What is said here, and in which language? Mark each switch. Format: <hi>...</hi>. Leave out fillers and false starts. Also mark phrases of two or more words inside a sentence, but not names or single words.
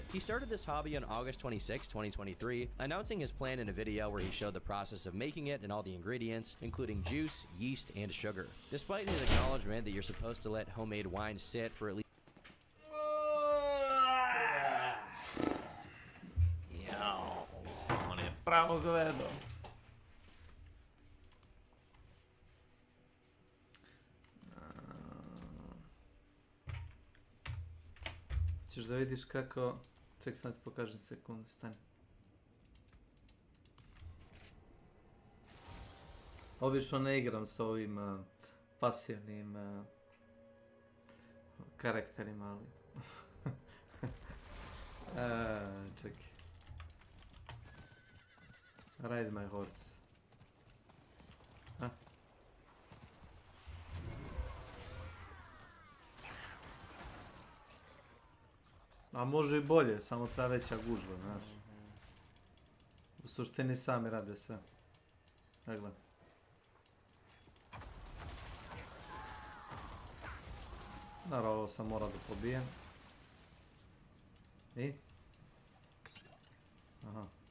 <en>He started this hobby on August 26, 2023, announcing his plan in a video where he showed the process of making it and all the ingredients, including juice, yeast, and sugar. Despite his acknowledgement that you're supposed to let homemade wine sit for at least</en> <sr>on je pravo govedo. Ćeš da vidiš kako... Ček, sad ti pokažem sekundu, stani. Obično ne igram sa ovim pasivnim karakterima, ali... Čekaj.</sr> <en>Ride my horse.</en> <sr>A može i bolje, samo ta veća gužva, znaš. U suštini sami rade sve. Gledaj. Naravno, ovo sam morao da pobijem. I? Aha.</sr>